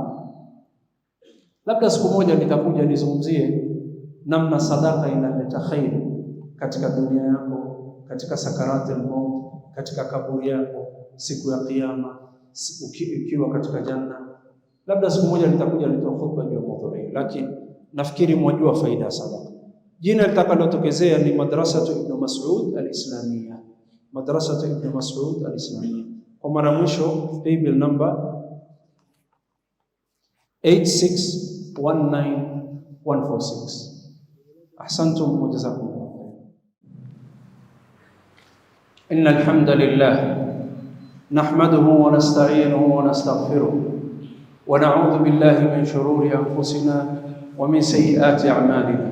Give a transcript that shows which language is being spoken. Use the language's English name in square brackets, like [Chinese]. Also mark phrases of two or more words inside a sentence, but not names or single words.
[Swahili] Labda siku moja nitakuja nizungumzie namna sadaka inaleta khair katika dunia yako, katika [Arabic] سكرات الموت, [Swahili] katika kaburi yako, siku ya Kiyama, ikiwa katika janna. Labda siku moja nitakuja nitoa khutba juu ya mada hii, lakini nafikiri mwajua faida ya sadaka. Jina litakalotokezea ni Madrasatu Ibn Mas'ud al-Islamia, Madrasatu Ibn Mas'ud al-Islamia. Kwa mara mwisho [English] paybill number [Swahili] 8619146. [Arabic] أحسنتم وجزاكم الله خير. إن الحمد لله نحمده ونستعينه ونستغفره ونعوذ بالله من شرور أنفسنا ومن سيئات أعمالنا.